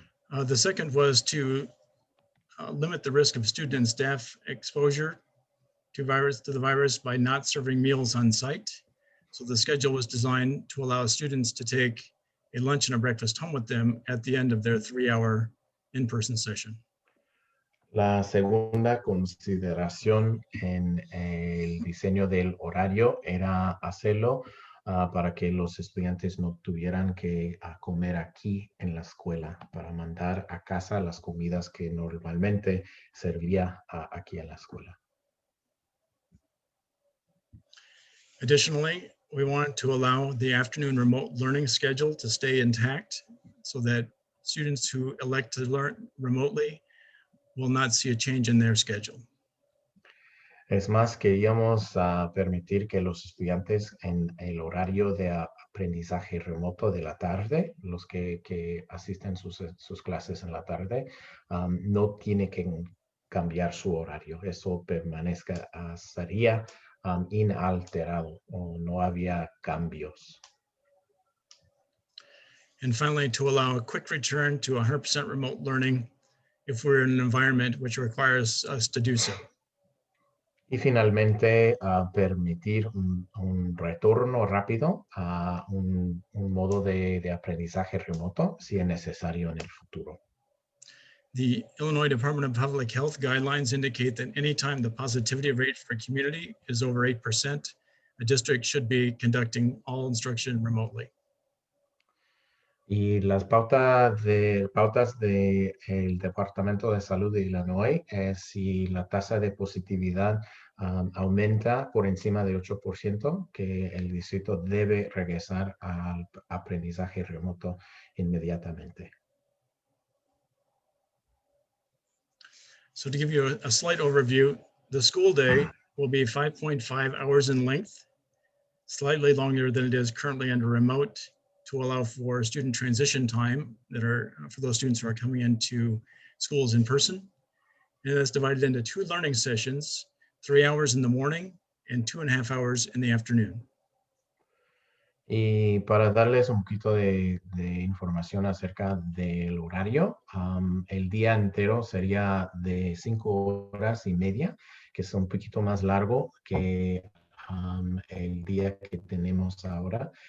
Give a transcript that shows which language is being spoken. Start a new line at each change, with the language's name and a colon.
English: The second was to limit the risk of student and staff exposure to the virus by not serving meals on site. So the schedule was designed to allow students to take a lunch and a breakfast home with them at the end of their 3-hour in-person session.
Spanish: La segunda consideración en el diseño del horario era hacerlo para que los estudiantes no tuvieran que comer aquí en la escuela, para mandar a casa las comidas que normalmente serviría aquí en la escuela.
English: Additionally, we want to allow the afternoon remote learning schedule to stay intact so that students who elect to learn remotely will not see a change in their schedule.
Spanish: Es más, queríamos permitir que los estudiantes en el horario de aprendizaje remoto de la tarde, los que asisten sus clases en la tarde, no tiene que cambiar su horario. Eso permanezca, sería inalterado o no había cambios.
English: And finally, to allow a quick return to 100% remote learning if we're in an environment which requires us to do so.
Spanish: Y finalmente, permitir un retorno rápido a un modo de aprendizaje remoto si es necesario en el futuro.
English: The Illinois Department of Public Health guidelines indicate that anytime the positivity rate for community is over 8%, a district should be conducting all instruction remotely.
Spanish: Y las pautas de el Departamento de Salud de Illinois es si la tasa de positividad aumenta por encima de 8%, que el distrito debe regresar al aprendizaje remoto inmediatamente.
English: So to give you a slight overview, the school day will be 5.5 hours in length, slightly longer than it is currently under remote, to allow for student transition time that are for those students who are coming into schools in person. And that's divided into 2 learning sessions, 3 hours in the morning and 2.5 hours in the afternoon.
Spanish: Y para darles un poquito de información acerca del horario, el día entero sería de 5 horas y media, que es un poquito más largo que el día que tenemos ahora.